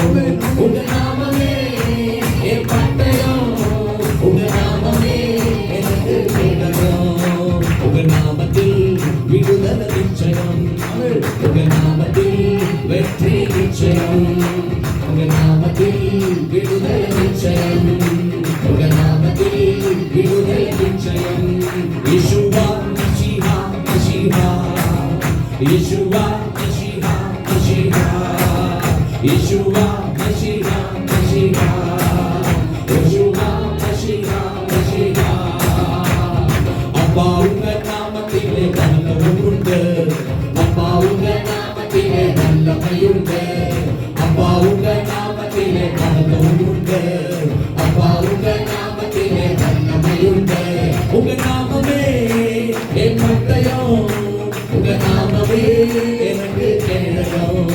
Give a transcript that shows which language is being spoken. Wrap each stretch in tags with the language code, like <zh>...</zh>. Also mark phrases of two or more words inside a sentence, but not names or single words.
<ta>உங்க நாமமே என் பட்டயம், உங்க நாமமே எனக்கு கேடகம். உங்க நாமத்தில் விடுதலை நிச்சயம், உங்க நாமத்தில் வெற்றி நிச்சயம். உங்க நாமத்தில் விடுதலை நிச்சயம், உங்க நாமத்தில் விடுதலை நிச்சயம்.</ta> <he>ישוע, משיח, משיח. ישוע, משיח, משיח. ישוע, משיח, משיח. ישוע, משיח, משיח.</he> <ta>அப்பா உங்க நாமத்திலே வல்லமை உண்டு, அப்பா உங்க நாமத்திலே வல்லமை உண்டு, அப்பா உங்க நாமத்திலே வல்லமை உண்டு, அப்பா உங்க நாமத்திலே வல்லமை உண்டு. உங்க நாமமே என் பட்டயம், உங்க நாமமே எனக்கு கேடகம்.</ta>